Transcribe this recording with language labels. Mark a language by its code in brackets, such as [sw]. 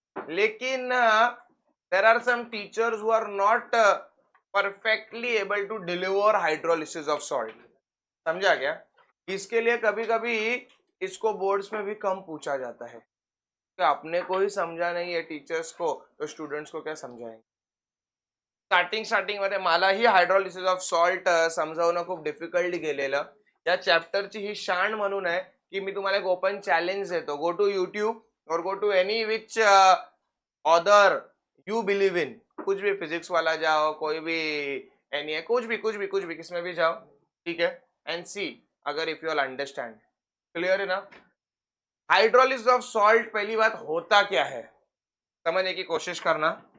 [en] लेकिन there are some teachers who are not perfectly able to deliver hydrolysis of salt. [hi] समझा क्या? इसके लिए कभी कभी इसको बोर्ड्स में भी कम पूछा जाता है कि अपने को ही समझा नहीं है टीचर्स को, तो स्टुडंट्स को क्या समझाएंगे. [mr] स्टार्टिंग मध्ये मलाही हायड्रोलिसिस ऑफ सॉल्ट समजावणं खूप डिफिकल्ट गेलेलं. या चॅप्टरची ही शान म्हणून आहे की मी तुम्हाला एक ओपन चॅलेंज देतो. [en] go to YouTube और go to any which other you believe in, [hi] कुछ भी फिजिक्स वाला जाओ, कोई भी एनी है, कुछ भी किसमें भी जाओ, ठीक है, [en] And see अगर if you all understand. [hi] Clear है ना? हाइड्रोलिसिस ऑफ सॉल्ट, पहली बात होता क्या है समझने की कोशिश करना.